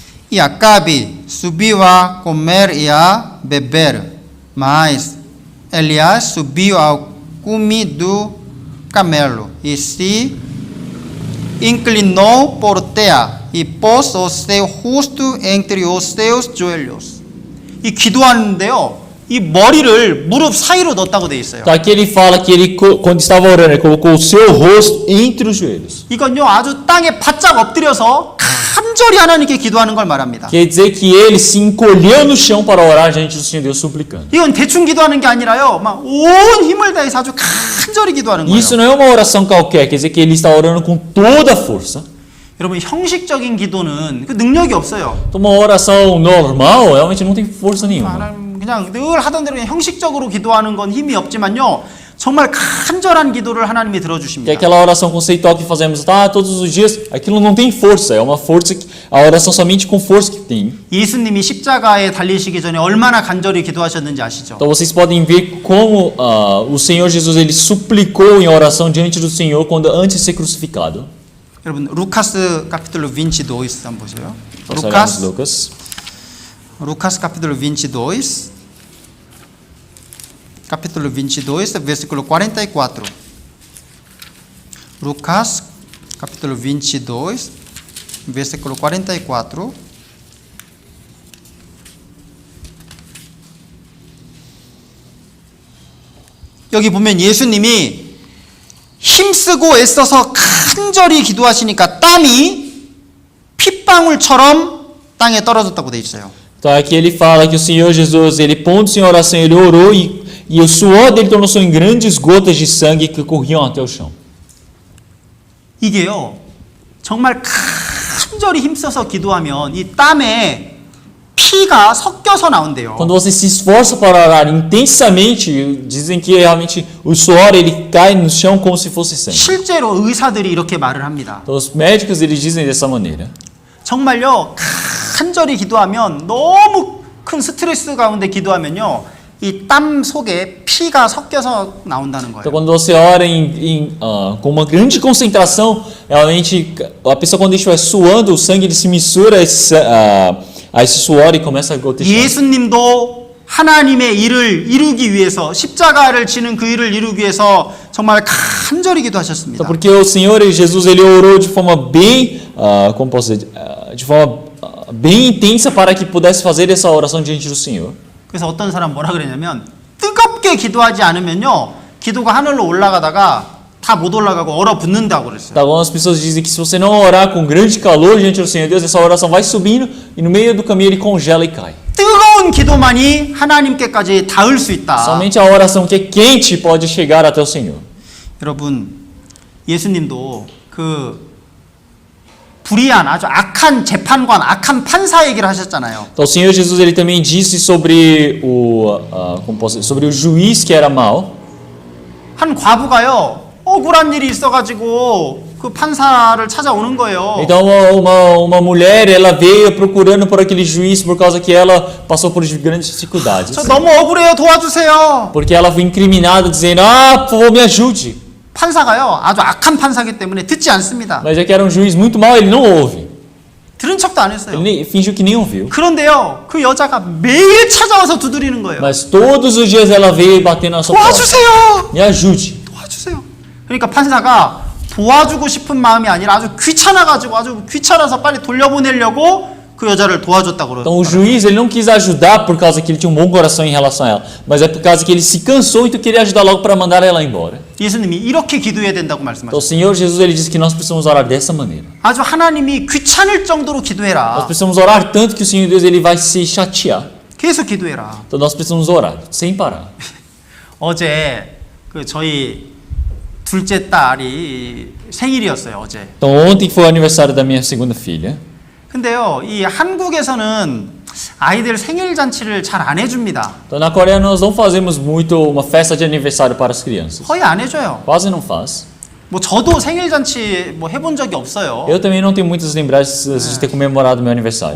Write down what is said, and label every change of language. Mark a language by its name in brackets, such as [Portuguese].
[Portuguese] E Acabe subiu a comer e a beber, mas Elias subiu ao cume do camelo e se inclinou por terra e pôs o seu rosto entre os seus joelhos. [Korean] 이 기도하는데요, 이 머리를 무릎 사이로 넣었다고 돼 있어요. [Portuguese] Então aqui ele fala que ele, quando estava orando, ele colocou o seu rosto entre os joelhos. [Korean] 이건요, 아주 땅에 바짝 엎드려서 간절히 하나님께 기도하는 걸 말합니다. [Portuguese] Quer dizer que ele se encolheu no chão para orar diante do Senhor Deus suplicando. [Korean] 이건 대충 기도하는 게 아니라요, 막 온 힘을 다해서 아주 간절히 기도하는 거예요. [Portuguese] Isso não é uma oração qualquer, quer dizer que ele está orando com toda a força. [Korean] 여러분, 형식적인 기도는 그 능력이 없어요. [Portuguese] Então uma oração normal realmente não tem força nenhuma. [Korean] 하나님, 그냥 늘 하던 대로 그냥 형식적으로 기도하는 건 힘이 없지만요, 정말 간절한 기도를 하나님이 [Portuguese] Que é [Korean] 들어주십니다. [Portuguese] aquela oração conceitual que fazemos todos os dias, aquilo não tem força, é uma força, a oração somente com força que tem. [Korean] 예수님이 십자가에 달리시기 전에 얼마나 간절히 기도하셨는지 아시죠? [Portuguese] Então vocês podem ver como o Senhor Jesus ele suplicou em oração diante do Senhor quando antes de ser crucificado. [Korean] 여러분, 루카스 capítulo 22 한번 보세요. [Portuguese] Nós olhamos Lucas. Lucas capítulo 22. Capítulo 22, versículo 44. Lucas, capítulo 22, versículo 44. [Korean] 여기 보면 예수님이 힘쓰고 애써서 간절히 기도하시니까 땀이 핏방울처럼 땅에 떨어졌다고 돼 있어요. [Portuguese] Então aqui ele fala que o Senhor Jesus, ele pondo-se em oração, ele orou e o suor dele tornou-se em grandes gotas de sangue que corriam até o chão. [Korean] 이게요, 정말 간절히 힘써서 기도하면 이 땀에 피가 섞여서 나온대요. [Portuguese] Quando você se esforça para orar intensamente, dizem que realmente o suor ele cai no chão como se fosse sangue. [Korean] 실제로 의사들이 이렇게 말을 합니다. [Portuguese] Então os médicos eles dizem dessa maneira. [Korean] 정말요, 간절히 기도하면 너무 큰 스트레스 가운데 기도하면요, 이 땀 속에 피가 섞여서 나온다는 [Portuguese] Então [Korean] 거예요. [Portuguese] quando você ora com uma grande concentração, realmente a pessoa quando estiver suando, o sangue ele se mistura Aí esse suor começa a gotejar. [Korean] 예수님도 하나님의 일을 이루기 위해서 십자가를 지는 그 일을 이루기 위해서 정말 간절히 기도하셨습니다. [Portuguese] Então, porque o Senhor Jesus ele orou de forma bem, como posso dizer, de forma bem intensa para que pudesse fazer essa oração diante do Senhor. [Korean] 그래서 어떤 사람 뭐라 그랬냐면 뜨겁게 기도하지 않으면요 기도가 하늘로 올라가다가 다 못 올라가고 얼어붙는다고 그랬어요. [Portuguese] Tá, algumas pessoas dizem que se você não orar com grande calor diante do Senhor Deus, essa oração vai subindo e no meio do caminho ele congela e cai. [Korean] 뜨거운 기도만이 하나님께까지 닿을 수 있다. [Portuguese] Somente a oração que é quente pode chegar até o Senhor. [Korean] 여러분 예수님도 그 불의한 아주 악한 재판관, 악한 판사 얘기를 하셨잖아요. [Portuguese] Então o Senhor Jesus ele também disse sobre sobre o juiz que era mau. [Korean] 한 과부가요 억울한 일이 있어가지고 그 판사를 찾아오는 거예요. [Portuguese] Então uma mulher ela veio procurando por aquele juiz por causa que ela passou por grandes dificuldades. [Korean] 저 너무 억울해요, 도와주세요. [Portuguese] Porque ela foi incriminada dizendo: "Ah, por favor, me ajude." [Korean] 판사가요 아주 악한 판사기 때문에 듣지 않습니다. [Portuguese] Mas já que era um juiz muito mau, ele não ouve. [Korean] 들은 척도 안 했어요. [Portuguese] Ele fingiu que nem ouviu. [Korean] 그런데요 그 여자가 매일 찾아와서 두드리는 거예요. [Portuguese] Mas todos os dias ela veio batendo na sua porta. [Korean] 도와주세요. [Portuguese] Me ajude. [Korean] 도와주세요. 그러니까 판사가 도와주고 싶은 마음이 아니라 아주 귀찮아가지고 아주 귀찮아서 빨리 돌려보내려고 그 여자를 도와줬다고 그러더라고요. [Portuguese] Então o juiz ele não quis ajudar por causa que ele tinha um bom coração em relação a ela, mas é por causa que ele se cansou e queria ajudar logo para mandar ela embora. [Korean] 예수님이 이렇게 기도해야 된다고 [Portuguese] Então [Korean] 말씀하셨어요. [Portuguese] o Senhor Jesus ele disse que nós precisamos orar dessa maneira. [Korean] 아주 하나님이 귀찮을 정도로 [Portuguese] Nós [Korean] 기도해라. [Portuguese] precisamos orar tanto que o Senhor Deus ele vai se chatear. [Korean] 계속 기도해라. [Portuguese] Então nós precisamos orar sem parar. [Korean] 어제 그 저희 둘째 딸이 생일이었어요. 어제. [Portuguese] Então ontem foi o aniversário da minha segunda filha. [Korean] 근데요, 이 한국에서는 아이들 생일 잔치를 잘 안 해줍니다. [Portuguese] Então na Coreia nós não fazemos muito uma festa de aniversário para as crianças. [Korean] 거의 안 해줘요. [Portuguese] Quase não faz. [Korean] 뭐 저도 생일 잔치 뭐 해본 적이 없어요. [Portuguese] Eu também não tenho muitas lembranças de ter comemorado meu aniversário.